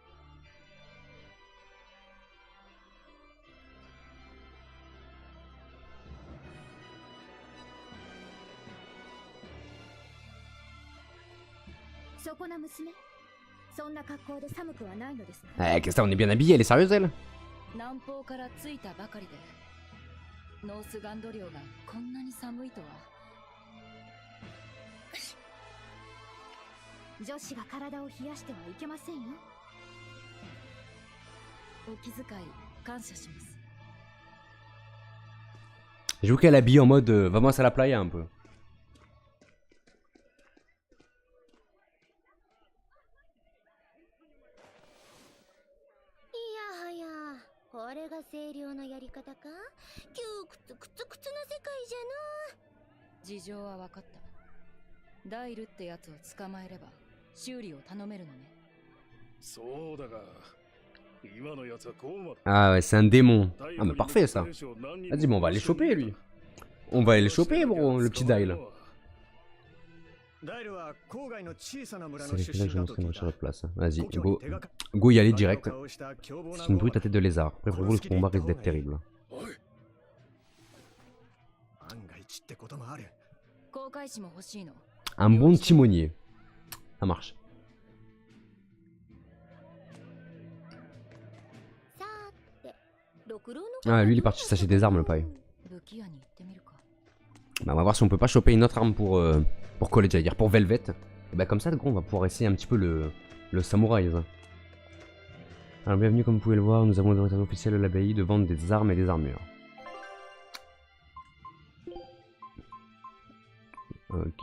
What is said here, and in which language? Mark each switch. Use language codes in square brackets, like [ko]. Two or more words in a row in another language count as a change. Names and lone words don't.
[ja] そこな娘、そんな格好で寒くはないのですか？ [fr] Eh, qu'est-ce que ça, on est bien habillé, elle est sérieuse elle? [ja] 南方から着いたばかりでノースガンド領がこんなに寒いとは。女子が体を冷やしてはいけませんよ。お気遣い感謝します。 [fr] J'avoue qu'elle habille en mode [es] vamos à la playa [fr] un peu. [ja] これが清涼のやり方か？窮屈くつくつの世界じゃな。事情は分かった。ダイルってやつを捕まえれば修理を頼めるのね。そうだが、今のやつはこうま。 [fr] Ah ouais, c'est un démon. Ah mais parfait ça. Vas-y, bon, on va aller choper lui. On va aller choper bro, le petit Dail. [ja] ダイルは郊外の小さな村 [fr] C'est [ja] の [fr] les [ja] 出 [fr] là que [ja] 身 [fr] je [ja] だ [fr] montrerai [ja] と聞 [fr] moi [ja] い [fr] sur [ja] た。 [fr] votre place. Vas-y, [ja] 故郷 [fr] go, [ja] に手がか [fr] go y aller [ja] り [fr] direct. [ja] をした凶暴な [fr] C'est une brute à tête de lézard. Préparez-vous, le combat risque d'être terrible. [ja] 万が一ってこともある。航海士も欲しいの。 [fr] Un bon timonier. Ça marche. [ja] さて、六郎の [fr] Ah, lui il est parti s'acheter des armes le paille. [ja] 武器屋に行ってみるか。 [fr] Bah, on va voir si on peut pas choper une autre arme pour coller, j'allais dire pour Velvet. Et bah comme ça, gros, on va pouvoir essayer un petit peu le samouraï. Ça. Alors bienvenue, comme vous pouvez le voir, nous avons l'autorisation officielle de l'abbaye de vendre des armes et des armures. Ok.